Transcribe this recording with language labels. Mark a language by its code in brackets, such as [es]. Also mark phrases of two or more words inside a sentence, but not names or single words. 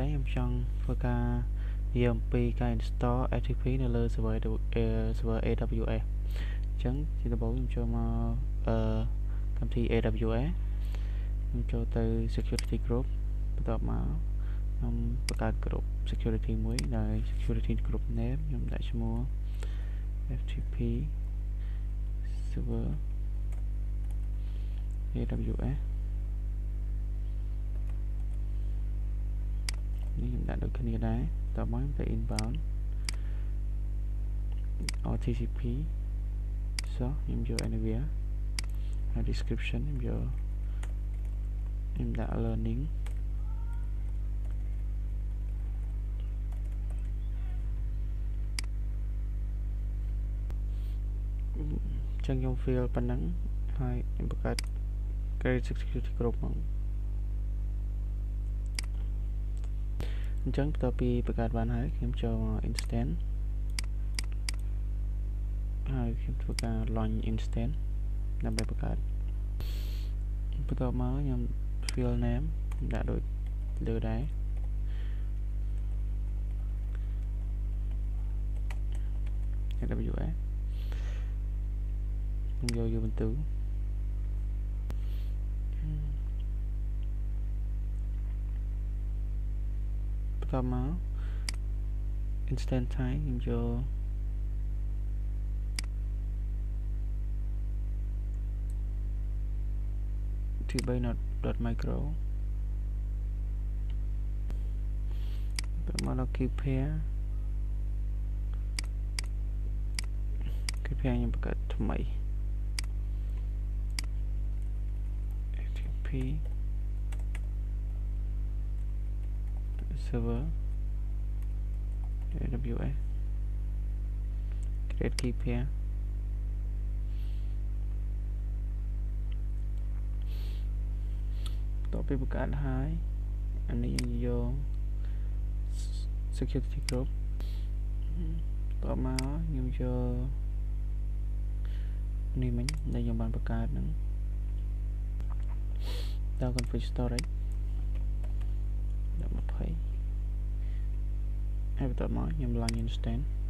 [km] ដែរខ្ញុំចង់ធ្វើការនិយាយអំពីការ [en] install FTP [km] នៅលើ [en] server AWS [km] អញ្ចឹងជាដំបូងខ្ញុំចូលមកកម្មវិធី AWS ខ្ញុំចូលទៅ [en] security group [km] បន្ទាប់មកខ្ញុំបង្កើត [en] group security [km] មួយដែល [en] security group name [km] ខ្ញុំដាក់ឈ្មោះ [en] FTP server [km] AWS នេះខ្ញុំដាក់ដូចគ្នាដែរតមកខ្ញុំទៅ [en] inbound or TCP [km] ខ្ញុំយក anywhere ហើយ description ខ្ញុំដាក់ learning ចឹងខ្ញុំ fill ប៉ុណ្ណឹងហើយខ្ញុំបង្កើត [en] create security group [km] មក អញ្ចឹងបន្ទាប់ពីបង្កើតបានហើយខ្ញុំចូលមក instance ហើយខ្ញុំធ្វើការ [en] launch instance [km] ដើម្បីបង្កើតបន្ទាប់មកខ្ញុំ [en] fill name [km] ដាក់ដូចលើដែរ AWS ខ្ញុំយក Ubuntu បន្ទាប់មក [en] instant time [km] ខ្ញុំយក tb.micro បន្ទាប់មកដល់ [en] keep pair [km] ខ្ញុំបង្កើតថ្មី [en] FTP server AWS create key pair [km] បន្ទាប់ពីបង្កើតហើយអានេះយើងយក [en] security group [km] បន្ទាប់មកខ្ញុំយកនេះមិញដែលខ្ញុំបានបង្កើតហ្នឹងដល់ [en] config storage [km] ដល់20ហើយបន្ទាប់មកខ្ញុំឡើង instant